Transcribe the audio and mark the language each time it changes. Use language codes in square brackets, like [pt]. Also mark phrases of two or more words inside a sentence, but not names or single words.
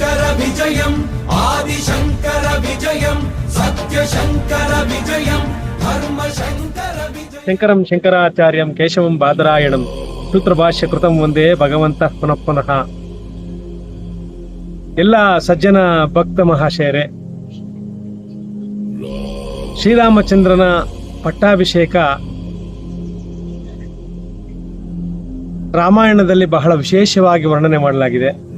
[sa] विजयम् आदिशङ्कर विजयम् सत्यशङ्कर विजयम् धर्मशङ्कर विजयम् शङ्करं शङ्कराचार्यं केशवं बादरायणं सूत्रभाष्य कृतं वन्दे भगवन्तः पुनः पुनः. [kn] ಎಲ್ಲ ಸಜ್ಜನ ಭಕ್ತ ಮಹಾಶಯರೇ, ಶ್ರೀರಾಮಚಂದ್ರನ ಪಟ್ಟಾಭಿಷೇಕ ರಾಮಾಯಣದಲ್ಲಿ ಬಹಳ ವಿಶೇಷವಾಗಿ ವರ್ಣನೆ ಮಾಡಲಾಗಿದೆ.